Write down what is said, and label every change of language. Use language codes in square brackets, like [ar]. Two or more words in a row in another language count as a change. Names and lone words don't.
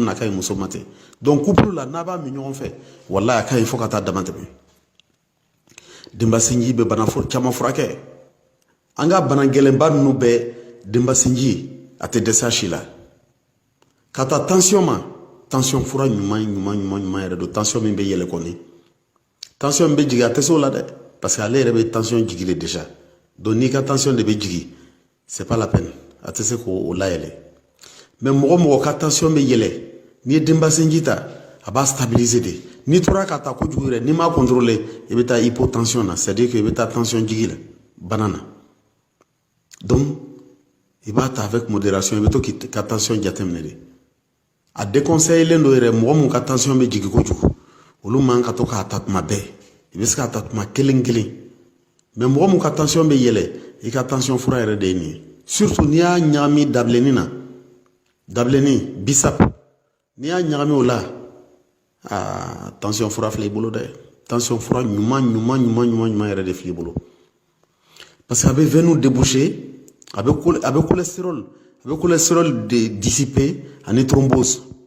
[bm] na a ka ɲi muso ma ten donc couple la n'a b'a min ɲɔgɔn fɛ wallahi a ka ɲi fo ka taa dama tɛmɛ denbasinji bɛ bana caman furakɛ an ka bana gɛlɛnba ninnu bɛɛ denba sinji a tɛ dɛsɛ a si la ka taa tension ma tension fura ɲuman yɛrɛ don tension min bɛ yɛlɛ kɔni tension min bɛ jigin a tɛ se o la dɛ [fr] parce que [bm] ale yɛrɛ bɛ tension jigi de [fr] déjà donc [bm] n'i ka tension de bɛ jigin [fr] c'est pas la peine [bm] a tɛ se k'o layɛlɛ mais mɔgɔ ka tension bɛ yɛlɛ n'i ye denba sinji ta a b'a stabiliser de n'i tora ka taa kojugu yɛrɛ n'i m'a contrôler i bɛ taa hypotension na [fr] c'est à dire que [bm] i bɛ taa tension jigi la bana na donc i b'a ta [fr] avec modération [bm] i bɛ to k'i ka tension jateminɛ de a déconseillé don yɛrɛ mɔgɔ mun ka tension bɛ jigin kojugu olu man ka to k'a ta tuma bɛɛ i bɛ se k'a ta tuma kelen mais mɔgɔ mun ka tension bɛ yɛlɛ i ka tension fura yɛrɛ de ye nin ye surtout n'i y'a ɲagami dabileni na dabileni bisap n'i y'a ɲagami o la tension fura filɛ i bolo dɛ tension fura ɲuman yɛrɛ de filɛ i bolo [fr] parce que [bm] a bɛ [fr] veine déboucher [bm] a bɛ cholestérol de dissiper ani thrombose